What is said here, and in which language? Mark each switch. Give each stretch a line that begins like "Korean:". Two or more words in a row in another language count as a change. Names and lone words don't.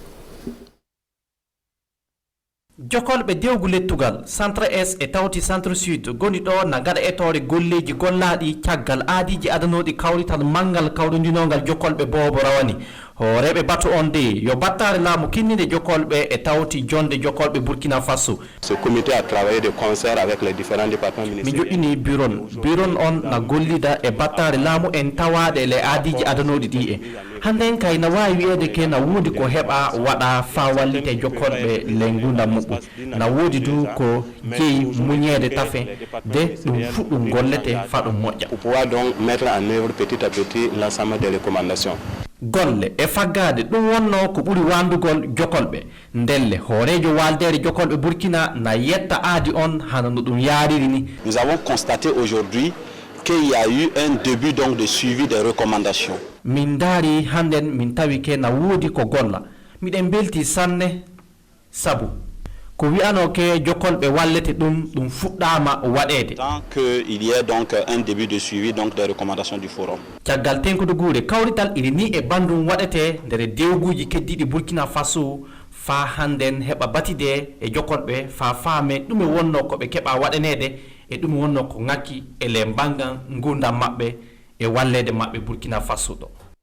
Fula: jokolɓe dewgu lettugal
French: centre est
Fula: e tawti
French: centre sud
Fula: goni ɗo na gaɗa etore golleji gollaɗi caggal aadiji adanoɗi kawrital manggal kawɗodinogal jokolɓe boobo rawani horeɓe batu on de yo battare laamu kinnide jokolɓe e tawti jonde jokolɓe Burkina Faso.
French: Ce comité a travaillé de concert avec les différents départements ministériels.
Fula: mi joƴƴini buron on na gollida e battare laamu en tawaɗe le aadiji adanoɗi ɗi e handen kay na wawi wiyede ke na woodi ko heɓa waɗa fa wallite jokolɓe le gurdam muɓɓu na woodi du ko jeeyi muñede tafe de ɗum fuɗɗum gollete fa ɗum moƴƴa
French: pour pouvoir donc mettre en œuvre petit à petit l'ensemble des recommandations.
Fula: golle e faggade ɗum wonno ko ɓuri wandugol jokolɓe ndelle hoorejo waldere jokolɓe Burkina na yetta aadi on hana no ɗum yariri ni.
French: Nous avons constaté aujourd'hui qu'il y a eu un début donc de suivi des recommandations.
Fula: min daari handen min tawi ke na woodi ko golla miɗen belti sanne sabu ko wi'ano ke jokolɓe wallete ɗum fuɗɗama waɗede
French: tant que il y a donc un début de suivi donc des recommandations du forum.
Fula: caggal tenkude guure kawrital iri ni e bandum waɗete ndere dewguji keddiɗi Burkina Faso fa handen heɓa batide e jokolɓe fa faame ɗum e wonno koɓe keɓa waɗanede e ɗum wonno ko ngakki e le bangan gurdam maɓɓe e wallede maɓɓe Burkina Faso ɗo.